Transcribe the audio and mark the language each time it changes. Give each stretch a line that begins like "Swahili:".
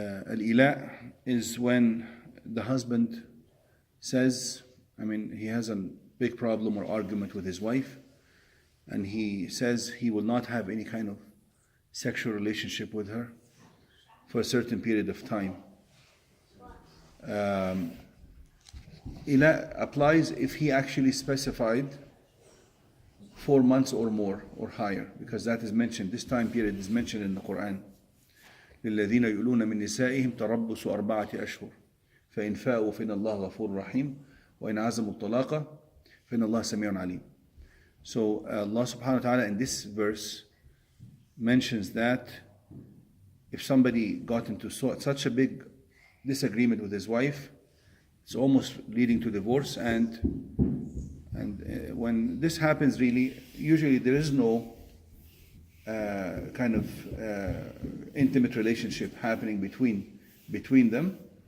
English: Al-Ila is when the husband says, he has a big problem or argument with his wife, and he says he will not have any kind of sexual relationship with her for a certain period of time. Ila applies if he actually specified 4 months or more or higher, because that is mentioned, this time period is mentioned in the Quran.
Arabic: للذين يؤلون من نسائهم تربص 4 أشهر فإن فاءوا فإن الله غفور رحيم وإن عزموا الطلاق فإن الله سميع عليم.
English: So Allah subhanahu wa ta'ala in this verse mentions that if somebody got into such a big disagreement with his wife, it's almost leading to divorce, and when this happens, usually there is no kind of intimate relationship happening between them.